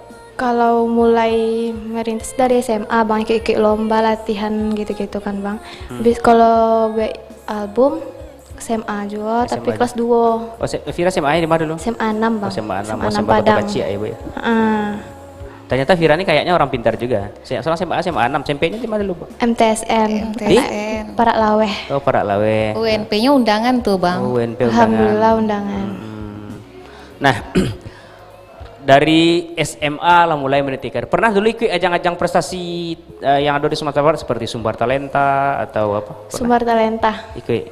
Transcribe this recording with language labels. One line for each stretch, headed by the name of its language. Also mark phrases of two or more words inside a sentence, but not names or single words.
Indonesian: Kalau mulai merintis dari SMA bang ikut lomba latihan gitu-gitu kan bang. Habis kalau album SMA juga tapi SMA kelas 2 Oh, Vira SMA di mana dulu? SMA 6 bang. Oh, SMA 6, SMA oh, 6 SMA Padang. Kecil ya, Bu ya. Heeh. Ternyata Vira ini kayaknya orang pintar juga. Soalnya SMA 6, SMP-nya di mana dulu, Bu? MTSN. MTSN. Parak Laweh. Oh, Parak Lawe. UNP-nya undangan tuh bang. Oh, UNP undangan. Alhamdulillah undangan. Nah, dari SMA lah mulai meniti karir. Pernah dulu ikut ajang-ajang prestasi yang ada di Sumatera Barat seperti Sumbar Talenta atau apa? Pernah? Sumber talenta. Ikut.